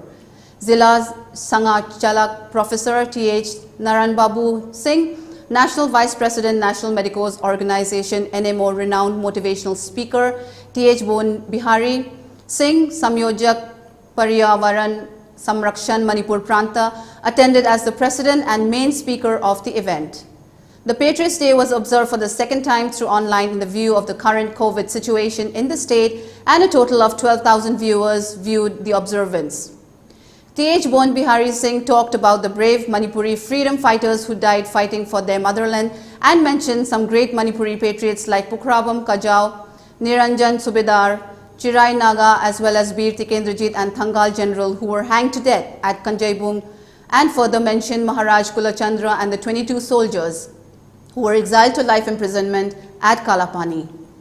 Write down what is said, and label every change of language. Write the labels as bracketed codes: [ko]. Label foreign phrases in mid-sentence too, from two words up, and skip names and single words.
[en] Zilla's Sangha Chalak Professor T.H. Naran Babu Singh, National Vice President, National Medicos Organization NMO renowned motivational speaker T.H. Bon Bihari Singh, Samyojak Paryavaran Samrakshan Manipur Pranta, attended as the president and main speaker of the event. The Patriots Day was observed for the second time through online in the view of the current COVID situation in the state, and a total of 12,000 viewers viewed the observance. T.H. Bon Bihari Singh talked about the brave Manipuri freedom fighters who died fighting for their motherland and mentioned some great Manipuri patriots like Pukrabam Kajau, Niranjan Subedar, Chirai Naga, as well as Bir Tikendrajit and Thangal General who were hanged to death at Kanjaibung, and further mentioned Maharaj Kulachandra and the 22 soldiers who were exiled to life imprisonment at Kalapani.